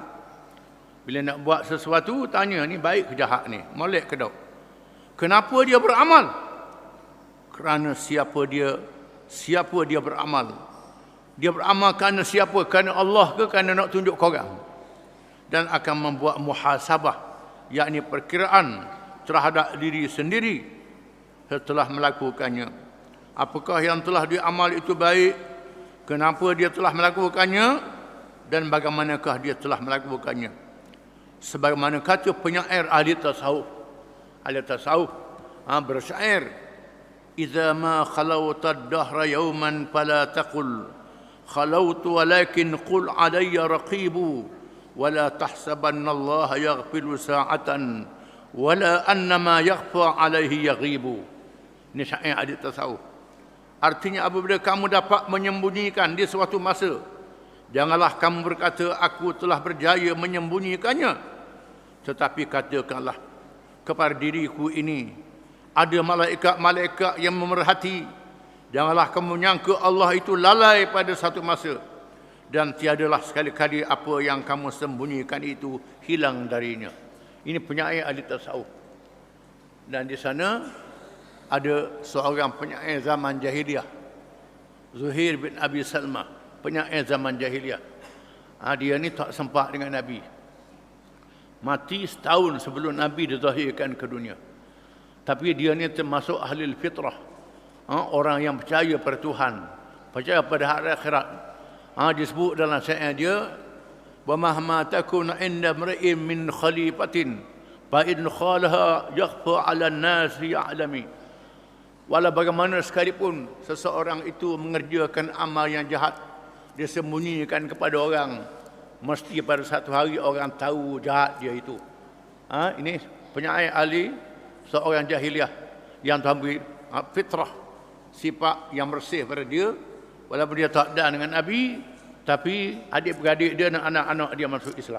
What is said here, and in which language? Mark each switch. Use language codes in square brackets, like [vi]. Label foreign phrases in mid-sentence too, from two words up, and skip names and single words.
[ms] Bila nak buat sesuatu, tanya ni baik ke jahat ni, molek ke tak. Kenapa dia beramal? Kerana siapa dia beramal. Dia beramal kerana siapa? Kerana Allah ke kerana nak tunjuk korang? Dan akan membuat muhasabah, yakni perkiraan terhadap diri sendiri setelah melakukannya. Apakah yang telah diamal itu baik? Kenapa dia telah melakukannya? Dan bagaimanakah dia telah melakukannya? Sebagaimana kata penyair ahli tasawuf bersyair, [ar] "إذا ما خلوت الدهر يوما فلا تقل خلوت ولكن قل علي رقيب ولا تحسبن الله يغفل ساعة ولا أنما يخفى عليه يغيب." [ms] Ini syair ahli tasawuf. Artinya, apabila kamu dapat menyembunyikan di suatu masa, janganlah kamu berkata, aku telah berjaya menyembunyikannya. Tetapi katakanlah kepada diriku ini, ada malaikat-malaikat yang memerhati. Janganlah kamu menyangka Allah itu lalai pada satu masa. Dan tiadalah sekali-kali apa yang kamu sembunyikan itu hilang darinya. Ini penyair ahli tasawuf. Dan di sana ada seorang penyair zaman jahiliyah, Zuhair bin Abi Salma, penyair zaman jahiliyah. Dia ni tak sempat dengan Nabi. Mati setahun sebelum Nabi dizahirkan ke dunia. Tapi dia ni termasuk ahli fitrah. Orang yang percaya pada Tuhan, percaya pada hari akhirat. Disebut dalam syair dia, [ar] "ومهما تكن عند امرئ من خليفة فإن خالها يخفى على الناس يعلم." [ms] Walau bagaimana sekalipun seseorang itu mengerjakan amal yang jahat, dia sembunyikan kepada orang, mesti pada satu hari orang tahu jahat dia itu. Ini penyair ahli seorang jahiliah yang tahu fitrah, sifat yang bersih pada dia, walaupun dia tak ada dengan Nabi, tapi adik-beradik dia dan anak-anak dia masuk Islam.